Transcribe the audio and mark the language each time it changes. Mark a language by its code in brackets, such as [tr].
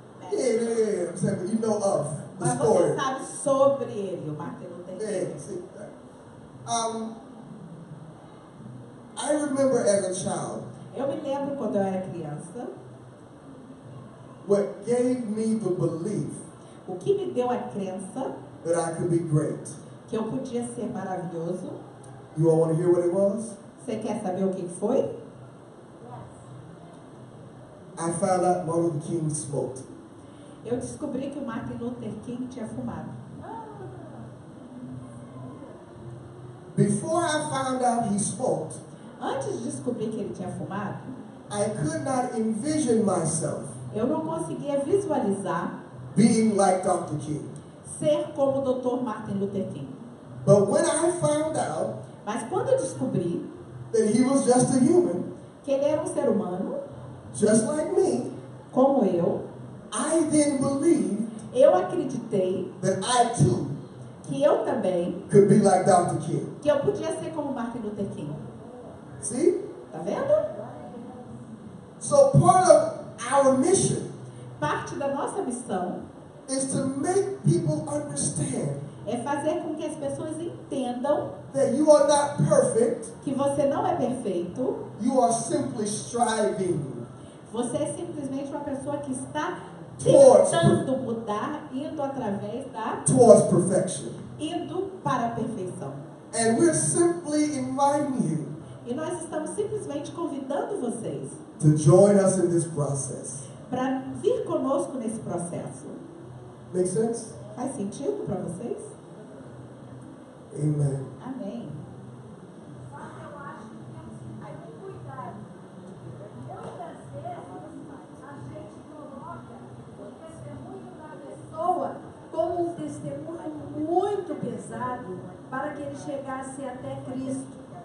[en] Yeah. I'm saying, you know of the [pt] Mas [en] story. [pt] você sabe sobre ele, o Martin Luther King. [en] Yeah, see. I remember as a child. [pt] Eu me lembro quando eu era criança. [en] What gave me the belief. [pt] O que me deu a crença. [en] That I could be great. [pt] Que eu podia ser maravilhoso. [en] You all want to hear what it was? [pt] Você quer saber o que foi? [en] I found out Martin Luther King smoked. [pt] Eu descobri que o Martin Luther King tinha fumado. [en] Before I found out he smoked, [pt] antes de descobrir que ele tinha fumado, [en] I could not envision myself [pt] eu não conseguia visualizar [en] being like Dr. King. [pt] Ser como o Dr. Martin Luther King. [en] But when I found out, [pt] Mas quando eu descobri [en] that he was just a human, [pt] que ele era um ser humano, [en] just like me, [pt] como eu [en] then believed [pt] eu acreditei [en] that I too [pt] que eu também, [en] could be like Dr. King. [pt] que eu podia ser como Martin Luther King. [en] See? [pt] Tá vendo? [en] So part of our mission [pt] Parte da nossa missão [en] is to make people understand [pt] é fazer com que as pessoas entendam [en] that you are not perfect, [pt] que você não é perfeito, [en] you are simply striving [pt] você é simplesmente uma pessoa que está [en] towards [pt] tentando mudar, indo através da, [en] perfection. [pt] indo para a perfeição. [en] And we're simply inviting you [pt] E nós estamos simplesmente convidando vocês [en] to join us in this process. [pt] para vir conosco nesse processo. [en] Make sense? [pt] Faz sentido para vocês? [en] Amen. [pt] Amém. Só que eu acho que temos que ter cuidado. Muitas vezes a gente coloca o testemunho da pessoa como um testemunho muito pesado para que ele chegasse até Cristo.